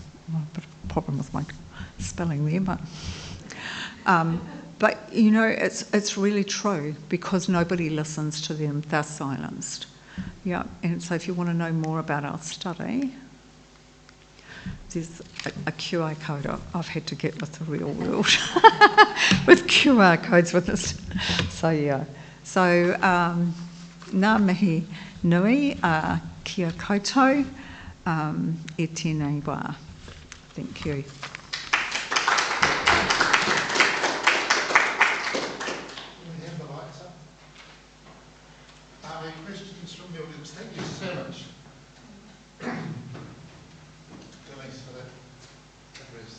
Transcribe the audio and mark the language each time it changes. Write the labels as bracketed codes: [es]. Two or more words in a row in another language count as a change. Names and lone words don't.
[en] Well, a bit of a problem with my spelling there, but you know, it's really true because nobody listens to them, they're silenced. Yeah, and so if you want to know more about our study, there's a QR code I've had to get with the real world, with QR codes with this. So yeah, so [mi] ngā mihi nui, kia koutou, e tēnei wā. [en] Thank you. Any questions from the audience? Thank you so much. Denise, for that address.